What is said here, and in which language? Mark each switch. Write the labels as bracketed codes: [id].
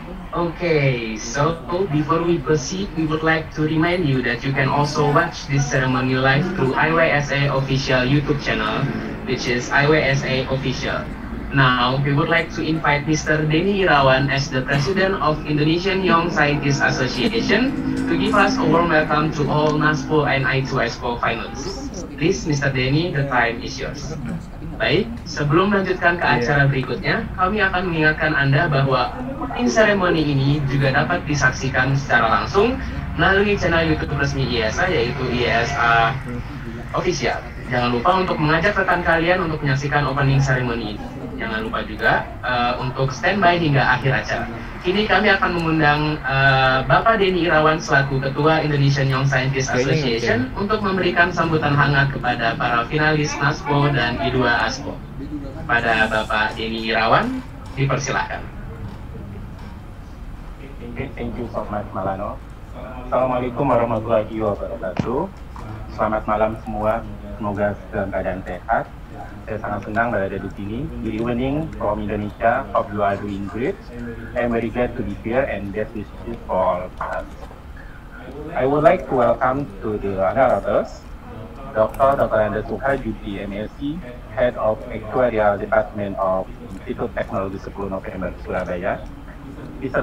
[en] Okay, so before we proceed, we would like to remind you that you can also watch this ceremony live through IYSA official YouTube channel, which is IYSA Official. Now, we would like to invite Mr. Denny Irawan as the President of Indonesian Young Scientists Association to give us a warm welcome to all NASPO and I2SPO finalists. Please, Mr. Denny, the time is yours. [id] Baik, sebelum melanjutkan ke acara berikutnya, kami akan mengingatkan Anda bahwa opening ceremony ini juga dapat disaksikan secara langsung melalui channel YouTube resmi IESA, yaitu IESA Official. Jangan lupa untuk mengajak rekan kalian untuk menyaksikan opening ceremony ini. Jangan lupa juga untuk standby hingga akhir acara. Kini kami akan mengundang Bapak Denny Irawan selaku Ketua Indonesian Young Scientists Association untuk memberikan sambutan hangat kepada para finalis NASPO dan I2 ASPO. Pada Bapak Denny Irawan, dipersilahkan. [en] Thank you so much, Malano. Assalamualaikum warahmatullahi wabarakatuh. [id] Selamat malam semua, semoga dalam keadaan sehat. Saya sangat senang berada di sini. [en] Good evening from Indonesia. Hope you are doing great. I'm very glad to be here and best wishes for all of us. I would like to welcome to the honorables Dr. Andes Suhajudi, MSc, Head of Actuarial Department of Institut Teknologi 10 November, Surabaya. Mr.